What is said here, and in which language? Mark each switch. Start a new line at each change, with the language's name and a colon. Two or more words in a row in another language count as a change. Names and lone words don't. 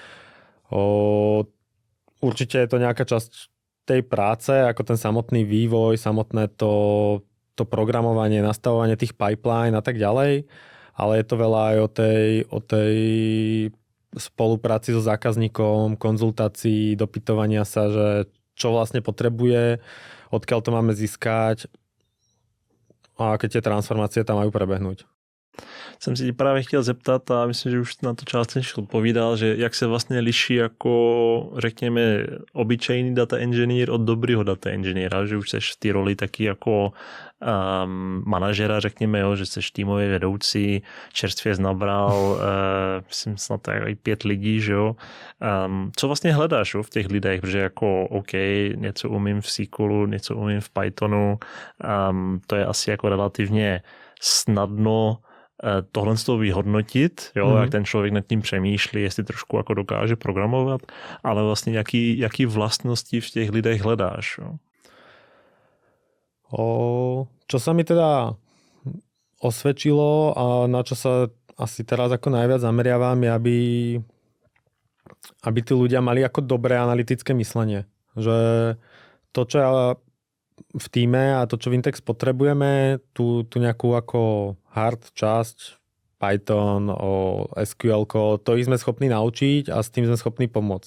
Slovak: Určite je to nejaká časť tej práce, ako ten samotný vývoj, samotné to programovanie, nastavovanie tých pipeline a tak ďalej, ale je to veľa aj o tej spolupráci so zákazníkom, konzultácií, dopytovania sa, že čo vlastne potrebuje, odkiaľ to máme získať a aké tie transformácie tam majú prebehnúť.
Czech: Jsem si právě chtěl zeptat a myslím, že už na to částečně odpovídal, že jak se vlastně liší jako, řekněme, obyčejný
English: data engineer
Czech: od dobrýho
English: data engineera,
Czech: že už seš v té roli taky jako manažera, řekněme, jo, že seš týmový vedoucí, čerstvě nabral, myslím snad i 5 lidí, že jo. Co vlastně hledáš jo, v těch lidech, protože jako OK, něco umím v SQLu, něco umím v Pythonu, to je asi jako relativně snadno tohle z toho vyhodnotit, jo, jak ten člověk nad tím přemýšlí, jestli trošku jako dokáže programovat, ale vlastně jaký vlastnosti v těch lidech hledáš. Jo?
Slovak: Čo sa mi teda osvedčilo a na čo sa asi teraz ako najviac zameriavam je, aby tí ľudia mali ako dobré analytické myslenie. Že to, čo ja v týme a to, čo v Intex potrebujeme, tú nejakú ako hard časť, Python, SQL, to ich sme schopní naučiť a s tým sme schopní pomôcť.